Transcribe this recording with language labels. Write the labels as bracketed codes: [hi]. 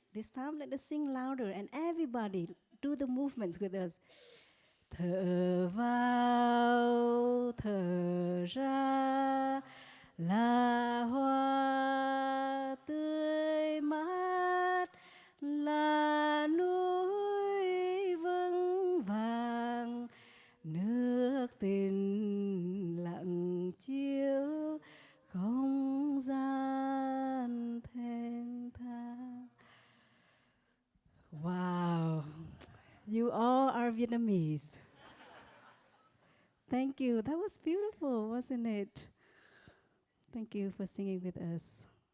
[en] This time, let us sing louder and everybody do the movements with us. [vi] Thở vào, thở ra, là hoa tươi mát, là núi vững vàng, nước tĩnh lặng chiếu, không gian thanh thang. [en] Wow, you all are Vietnamese. Thank you. That was beautiful, wasn't it? Thank you for singing with us.